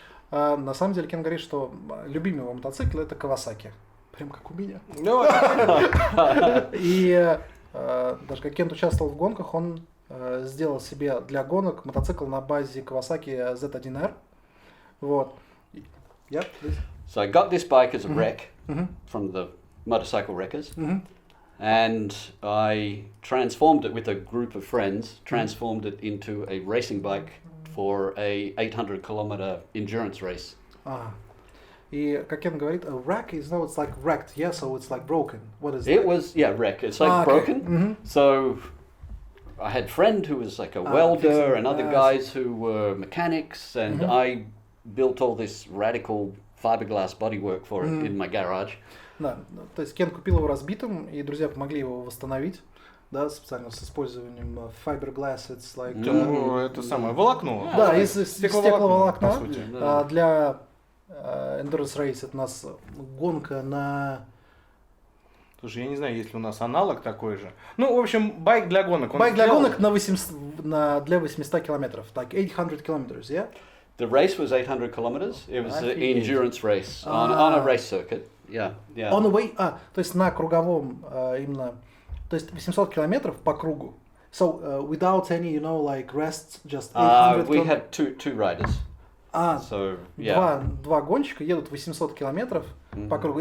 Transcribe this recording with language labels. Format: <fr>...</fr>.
<ru>На самом деле Кен говорит, что любимый его мотоцикл это Kawasaki. Прям как у меня. И даже как Кент участвовал в гонках, он сделал себе для гонок мотоцикл на базе Kawasaki Z1R. Вот.</ru> <en>So I got this bike as a wreck from the motorcycle wreckers. And I transformed it with a group of friends, transformed it into a racing bike for a 800-kilometer endurance race.</en> <ru>И, как Кен говорит,</ru> <en>a wreck is, no, it's like wrecked, yeah, so it's like broken. What is It that? was, yeah, wreck. It's like broken. So I had a friend who was like a welder and other guys who were mechanics, and I built all this radical fiberglass bodywork for it in my garage.</en> <ru>Да, то есть Кен купил его разбитым, и друзья помогли его восстановить, да, специально с использованием fiberglass,</ru> <en>it's like...</en> <ru>это самое, волокно. Да, из стекловолокна. по сути. Для endurance race это у нас гонка на... Слушай, я не знаю, есть ли у нас аналог такой же. Ну, в общем, байк для гонок. Байк для гонок для 800 километров,</ru> <en>like 800 kilometers, yeah? The race was 800 kilometers. It was an endurance race on a race circuit. Yeah, yeah. On the way,</en> <ru>то есть на круговом именно, то есть 800 километров по кругу.</ru> <en>So without any, you know, like rests, just 800 we had two riders. So, yeah.</en> <ru>Два гонщика едут 800 километров по кругу.</ru>